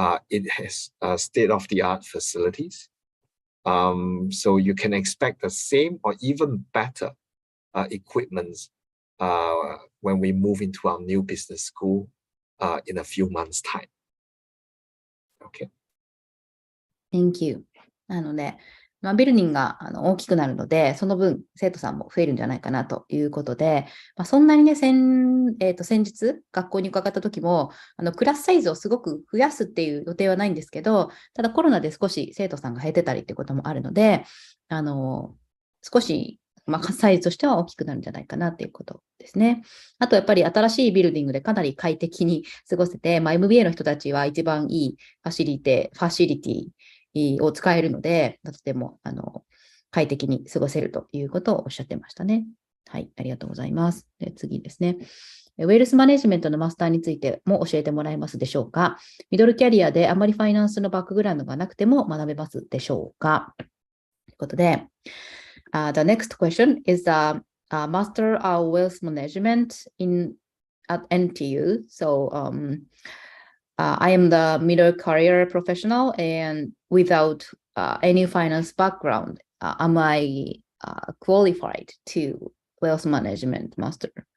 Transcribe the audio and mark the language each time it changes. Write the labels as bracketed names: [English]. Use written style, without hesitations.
[English] It has state-of-the-art facilities. So you can expect the same or even better equipments when we move into our new business school in a few months' time. Okay. Thank you. [Japanese] なので、ビルディングが大きくなるので、その分生徒さんも増えるんじゃないかなということで、そんなにね、先日学校に伺った時もクラスサイズをすごく増やすっていう予定はないんですけど、ただコロナで少し生徒さんが減ってたりっていうこともあるので、少し、サイズとしては大きくなるんじゃないかなっていうことですね。あとやっぱり新しいビルディングでかなり快適に過ごせて、MBA の人たちは一番いいファシリティを使えるので、とても快適に過ごせるということをおっしゃってましたね。はい、ありがとうございます。で、次ですね。ウェルスマネジメントのマスターについても教えてもらえますでしょうか。ミドルキャリアであまりファイナンスのバックグラウンドがなくても学べますでしょうか。ということで、 [English] the next question is Master of Wealth Management at NTU. So, I am the middle career professional and without any finance background, am I qualified to wealth management master?